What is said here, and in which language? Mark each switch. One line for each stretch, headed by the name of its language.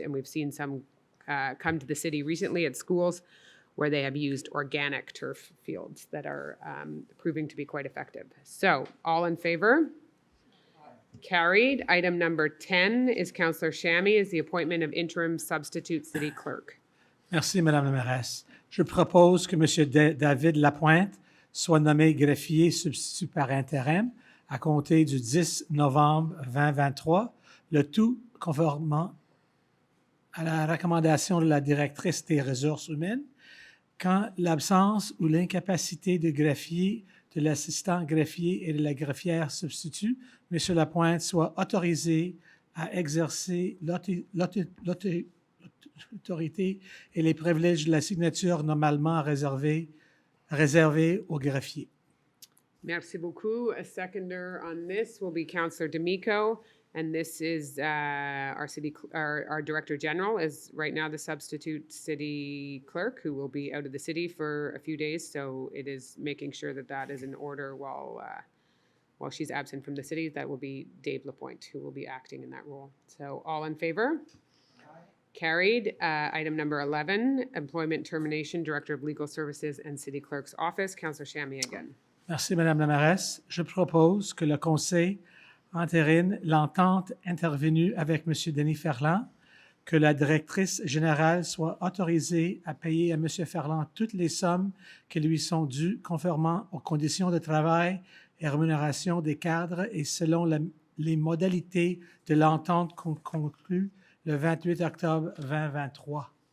English: And we've seen some come to the city recently at schools where they have used organic turf fields that are proving to be quite effective. So all in favor? Carried. Item number 10 is Councillor Shammy, is the appointment of interim substitute city clerk.
French: Merci, Madame la mairesse. Je propose que M. David Lapointe soit nommé greffier substitut par intérim à compter du 10 novembre 2023, le tout conformément à la recommandation de la directrice des ressources humaines, quand l'absence ou l'incapacité de greffier, de l'assistant greffier et de la greffière substitut, M. Lapointe soit autorisé à exercer l'autorité et les privilèges de la signature normalement réservés aux greffiers. Merci beaucoup.
English: A seconder on this will be Councillor D'Amico, and this is our Director General is right now the substitute city clerk who will be out of the city for a few days. So it is making sure that that is in order while she's absent from the city. That will be Dave Lapointe who will be acting in that role. So all in favor? Carried. Item number 11, Employment Termination, Director of Legal Services and City Clerk's Office. Councillor Shammy again.
French: Merci, Madame la mairesse. Je propose que le Conseil entérine l'entente intervenue avec M. Denis Ferland, que la directrice générale soit autorisée à payer à M. Ferland toutes les sommes qui lui sont dues conformément aux conditions de travail et rémunération des cadres et selon les modalités de l'entente conclue le 28 octobre 2023.